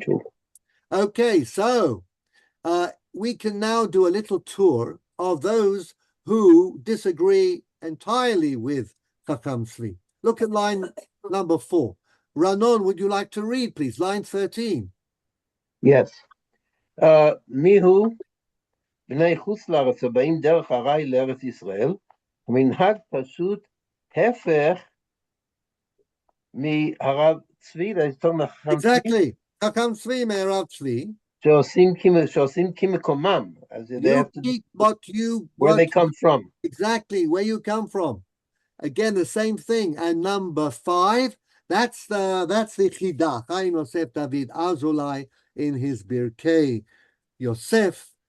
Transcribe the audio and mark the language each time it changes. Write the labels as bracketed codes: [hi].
[en] true. Okay, so we can now do a little tour of those who disagree entirely with Chacham Tzvi. Look at line number 4. Ranon, would you like to read, please? Line 13. Yes. [he] Mihu בני חוץ לארץ הבאים דרך ארעי לארץ ישראל, המנהג פשוט הפך מהרב צבי, [en] Exactly. [he] Chacham Tzvi, מהרב צבי. שעושים כמקומם. [en] You keep where they come from. Exactly, where you come from. Again, the same thing. And number 5, that's the Chidah. Chaim Yosef David Azulai in his Birkei Yosef.